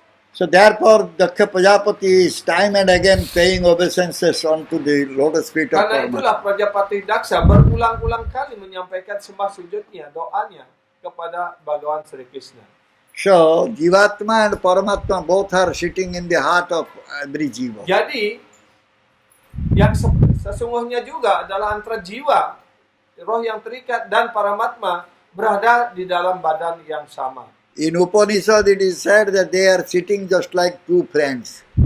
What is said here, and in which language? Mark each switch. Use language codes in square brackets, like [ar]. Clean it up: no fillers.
[en] So therefore, Daksha Prajapati is time and again paying obeisances unto the lotus feet of [id] Karena itulah [en] Paramatma. [id] Prajapati Daksa berulang-ulang kali menyampaikan sembah sujudnya, doanya kepada Bhagawan Sri Krishna. [en] So, Jivatma and Paramatma both are sitting in the heart of every Jiva. [id] Jadi, yang sesungguhnya juga adalah antara jiwa, roh yang terikat dan Paramatma berada di dalam badan yang sama. [en] In Upanishad, it is said that they are sitting just like 2 friends.